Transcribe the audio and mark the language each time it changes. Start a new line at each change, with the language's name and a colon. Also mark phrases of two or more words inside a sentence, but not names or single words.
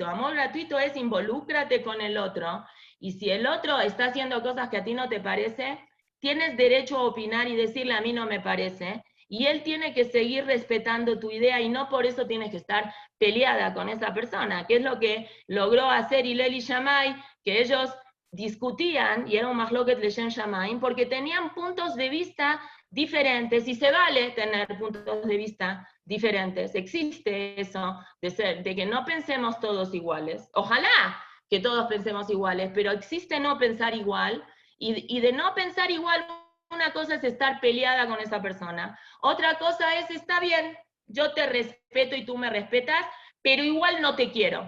Spanish: Amor gratuito es involúcrate con el otro. Y si el otro está haciendo cosas que a ti no te parece, tienes derecho a opinar y decirle a mí no me parece. Y él tiene que seguir respetando tu idea y no por eso tienes que estar peleada con esa persona, que es lo que logró hacer Hillel y Shammai, que ellos discutían, y era un
Hebrew: מחלוקת לשם שמים,
Spanish: porque tenían puntos de vista diferentes, y se vale tener puntos de vista diferentes. Existe eso, de que no pensemos todos iguales. Ojalá que todos pensemos iguales, pero existe no pensar igual, y de no pensar igual, una cosa es estar peleada con esa persona, otra cosa es, está bien, yo te respeto y tú me respetas, pero igual no te quiero.